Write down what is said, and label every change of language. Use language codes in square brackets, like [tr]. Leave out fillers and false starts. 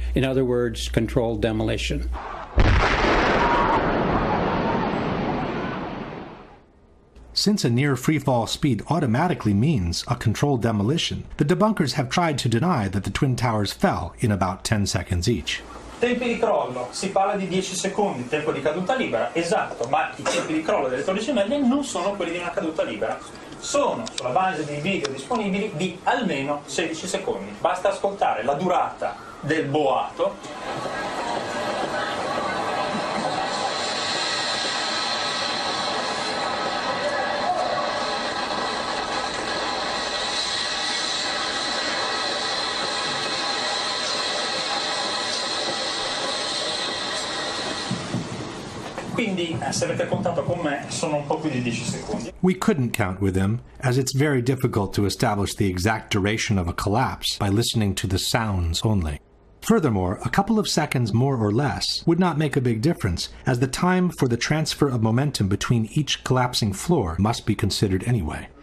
[en] In other words, controlled demolition. Since a near freefall speed automatically means a controlled demolition, the debunkers have tried to deny that the Twin Towers fell in about 10 seconds each. [it] Tempi di crollo, si parla di 10 secondi, tempo di caduta libera, esatto, ma i tempi di crollo delle torri gemelle non sono quelli di una caduta libera, sono, sulla base dei video disponibili, di almeno 16 secondi. Basta ascoltare la durata del boato. Quindi, se avete contato con me, sono un po' più di 10 secondi. [en] We couldn't count with him, as it's very difficult to establish the exact duration of a collapse by listening to the sounds only. Furthermore, a couple of seconds more or less would not make a big difference, as the time for the transfer of momentum between each collapsing floor must be considered anyway.